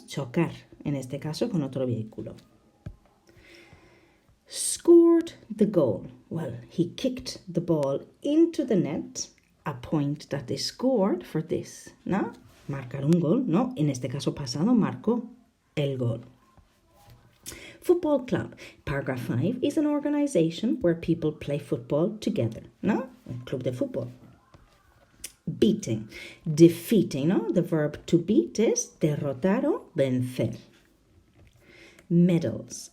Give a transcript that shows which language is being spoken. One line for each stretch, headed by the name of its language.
Spanish: Chocar, en este caso, con otro vehículo.
English: Scored the goal. Well, he kicked the ball into the net, a point that they scored for this, ¿no?
Spanish: Marcar un gol, ¿no? En este caso pasado, marcó el gol.
English: Football club. Paragraph 5 is an organization where people play football together, ¿no?
Spanish: Un club de fútbol.
English: Beating. Defeating,
Spanish: ¿no?
English: The verb to beat is
Spanish: derrotar o vencer.
English: Medals.